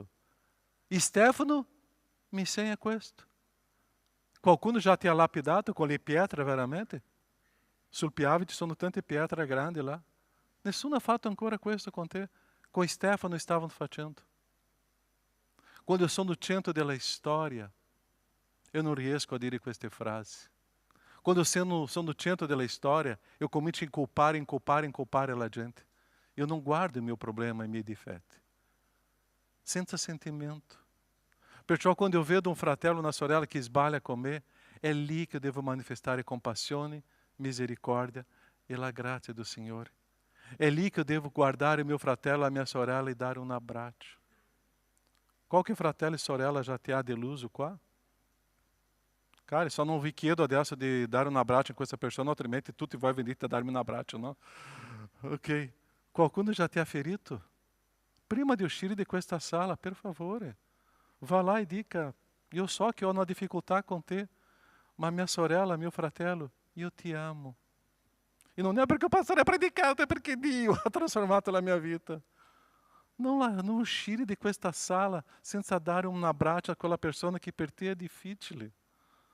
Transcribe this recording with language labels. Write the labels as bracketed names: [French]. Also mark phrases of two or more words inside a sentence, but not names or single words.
[Italian] Stefano mi insegna questo. Qualcuno já ti ha lapidato con le pietre veramente? Sul Piave ci sono tante pietre grandi là. Nessuno ha fatto ancora questo con te. Con Stefano stavano facendo. Quando eu sono no centro della storia, [Portuguese] eu não [Italian] riesco a dire queste frasi. Quando eu sono no centro della storia, eu comincio a inculpare la gente. [Portuguese] Eu não guardo o meu problema [Italian] e i miei difetti. Senza sentimento. Perciò quando eu vedo um fratello, una sorella che sbaglia con me, è lì che devo manifestare compassione, misericórdia e la grazia do Signore. È lì che devo guardare il mio fratello, la mia sorella e dare un abbraccio. Qualche fratello e sorella já ti ha deluso qua? Cara, só non vi chiedo adesso di dare un abbraccio a questa persona, altrimenti tutti voi venite a darmi un abbraccio, no? Ok. Qualcuno já ti ha ferito? Prima di uscire di questa sala, per favore, [Portuguese] vá lá e dica, [Italian] io so che ho una difficoltà con te, ma mia sorella, mio fratello, io ti amo. E non è perché o pastore ha predicato, è perché Dio ha trasformato la mia vita. Non uscire di questa sala senza dare un abbraccio a quella persona che per te è difficile.